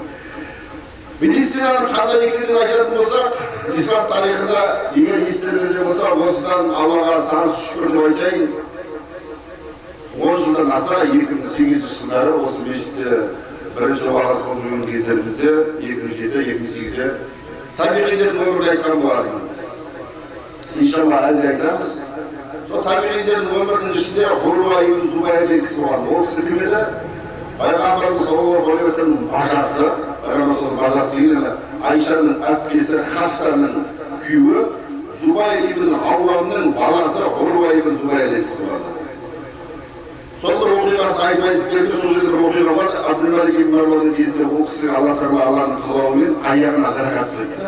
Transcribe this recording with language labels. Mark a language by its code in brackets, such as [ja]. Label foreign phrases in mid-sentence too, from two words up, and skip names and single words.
[kk] Медицинаның қандай екенін айтатын болсақ, ислам тарихында егер естеріңізде болса, осыдан Аллаға сансыз шүкір деп айтайын, 10 жылдан аса 2008 жылдары осы мешітте бірінші уағыз қылып жүрген кездерімізде 2007-2008-де табиғилердің өмірін айтқан болатын. Иншалла әлде айтамыз. Сол табиғилердің өмірінің ішінде Урва ибн Зубайр деген кісі болған. Ол кісі кім еді? Пайғамбарымыз [ar] صلى الله عليه وسلم [kk] бажасы, Пайғамбарымыздың бажасы деген Айшаның әпкесі Хафсаның күйеуі Зубайр ибн Ауамның баласы Урва ибн Зубайр деген кісі болған. Сол бір оқиғасын айтып келді, сол жерде бір оқиға бар. Абдул-Малик ибн Марванның кезінде ол кісіге Алла тағала Алланың қалауымен аяғына жарақат түсірді.